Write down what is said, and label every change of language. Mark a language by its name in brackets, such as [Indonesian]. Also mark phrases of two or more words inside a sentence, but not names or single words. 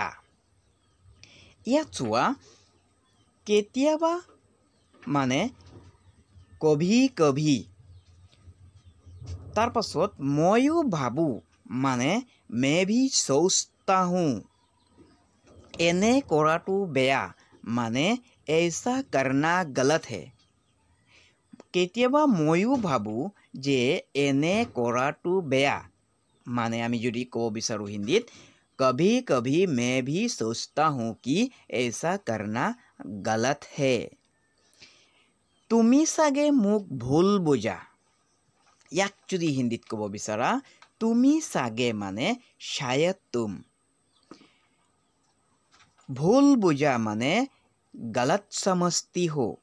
[Assamese] ইয়াত চোৱা, কেতিয়াবা মানে [Hindi] कभी कभी, [Assamese] তাৰ পাছত ময়ো ভাবোঁ মানে [Hindi] मैं भी सोचता हूँ। [Assamese] এনে কৰাটো বেয়া মানে [Hindi] ऐसा करना गलत है। [Assamese] কেতিয়াবা ময়ো ভাবোঁ যে এনে কৰাটো বেয়া মানে আমি যদি ক'ব বিচাৰোঁ হিন্দীত, [Hindi] कभी कभी मैं भी सोचता हूँ कि ऐसा करना गलत है। [Assamese] তুমি চাগে মোক ভুল বুজা। ইয়াক যদি হিন্দীত ক'ব বিচাৰা, তুমি চাগে মানে [Hindi] शायद तुम। [Assamese] ভুল বুজা মানে [Hindi] गलत समझती हो।